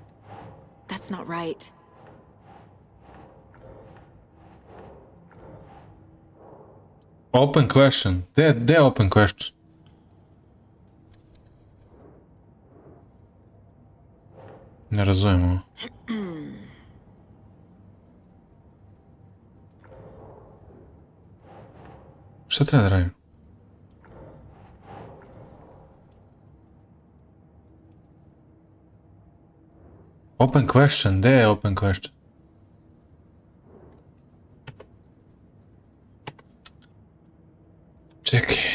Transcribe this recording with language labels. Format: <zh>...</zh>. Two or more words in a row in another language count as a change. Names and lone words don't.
<en>That's not right. Open question.</en> <bs>Gdje je</bs> <en>open question?</en> <bs>Ne razumijem ovo. Šta treba da radim?</bs> <en>Open question,</en> <bs>gdje je</bs> <en>open question?</en> <bs>Čekaj.</bs>